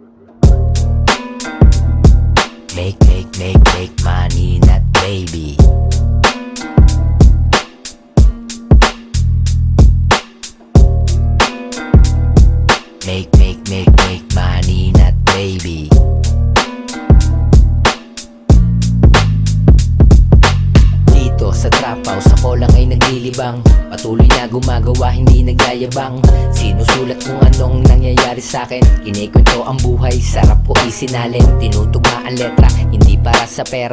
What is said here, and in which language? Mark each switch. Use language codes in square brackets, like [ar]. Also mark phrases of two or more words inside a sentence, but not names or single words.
[en] Make money, not baby. Make money, not baby. [tl] Dito sa trap house ako lang ay naglilibang. Patuloy na gumagawa, hindi nagyayabang. Sinusulat kung anong nangyayari sa'kin. Kinikwento ang buhay, sarap o isinalin. Tinutugma ang letra, hindi para sa pera.